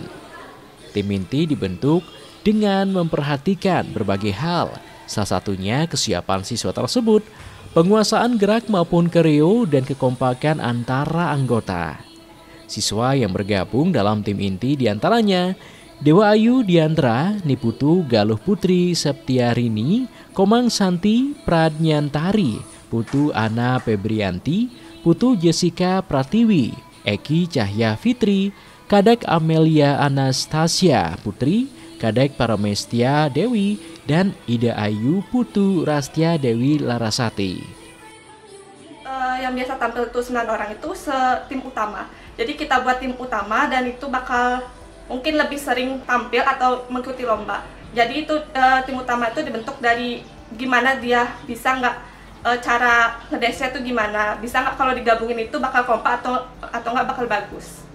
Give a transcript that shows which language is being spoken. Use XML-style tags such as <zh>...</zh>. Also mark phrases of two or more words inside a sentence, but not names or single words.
<id>Tim inti dibentuk dengan memperhatikan berbagai hal, salah satunya kesiapan siswa tersebut, penguasaan gerak maupun koreo, dan kekompakan antara anggota. Siswa yang bergabung dalam tim inti diantaranya Dewa Ayu Diandra, Niputu Galuh Putri Septiarini, Komang Santi Pradnyantari, Putu Ana Febrianti, Putu Jessica Pratiwi, Eki Cahya Fitri, Kadek Amelia Anastasia Putri, Kadek Paramestia Dewi, dan Ida Ayu Putu Rastia Dewi Larasati. Yang biasa tampil itu 9 orang itu tim utama. Jadi kita buat tim utama, dan itu bakal mungkin lebih sering tampil atau mengikuti lomba. Jadi itu tim utama itu dibentuk dari gimana dia bisa nggak cara ngedance-nya itu gimana, bisa nggak kalau digabungin itu bakal kompak atau nggak bakal bagus.</id>